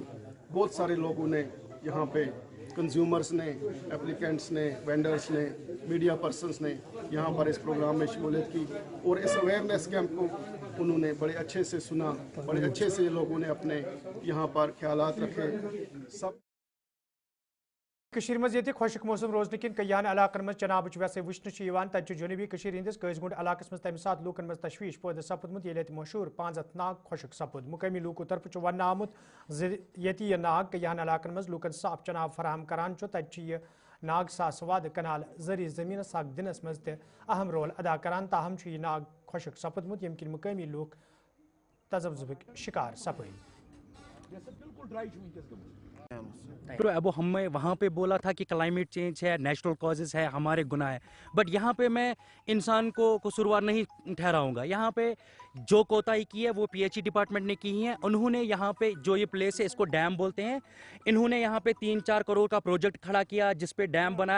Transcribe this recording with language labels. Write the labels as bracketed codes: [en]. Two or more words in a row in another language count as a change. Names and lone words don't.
[ur] بہت سارے لوگوں نے یہاں پہ, کنزیومرز نے, اپلیکینٹس نے, وینڈرز نے, [en] media persons [ur] نے یہاں پر اس پروگرام میں شمولیت کی. اور اس [en] awareness camp [ur] کو انہوں نے بڑے اچھے سے سنا, بڑے اچھے سے لوگوں نے اپنے یہاں پر خیالات رکھے. سب [ks] کشیر مز یہ خشک موسم روزن کن کیان علاقن مز چنابچ ویسے وچھن تتہ جنوبی کشیر ہندس قیزگنڈ علاقس مز تمہ سات لوکن مز تشویش پید سپدمت یل مشہور 5 ناگ خشک سپد مقامی لوکو طرف ون آمت یہ ناگ کیان علاقن مز لوکن صاف چناب فراہم کران تتہ یہ ناگ ساس واد کنال زرعی زمین حق دنس مز اہم رول ادا کران تاہم یہ ناگ خشک سپدمت یم کن مقامی لوک تذبذبک شکار سپد. [ur] تو ابو ہمیں وہاں پہ بولا تھا کہ [en] climate change [ur] ہے، [en] natural causes [ur] ہے، ہمارے گناہ ہے، بٹ یہاں پہ میں انسان کو قصوروار نہیں ٹھہراؤں گا. یہاں پہ جو کوتاہی کی ہے وہ [en] PHE department [ur] نے کی ہیں. انہوں نے یہاں پہ جو یہ پلیس ہے اس کو ڈیم بولتے ہیں، انہوں نے یہاں پہ 3-4 کروڑ کا پروجیکٹ کھڑا کیا جس پہ ڈیم بنایا.